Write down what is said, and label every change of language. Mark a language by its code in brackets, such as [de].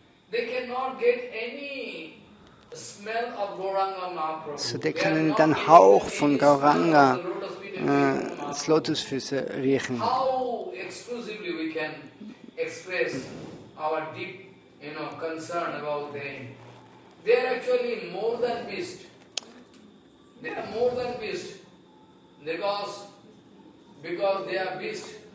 [en] They cannot get any smell of Gauranga Mahaprabhu. [de] So, die können nicht einen Hauch von Gauranga das Lotusfüße riechen. [en] How exclusively we can express our deep, concern about them. They are actually more than beast. They are more than beast because they are beast.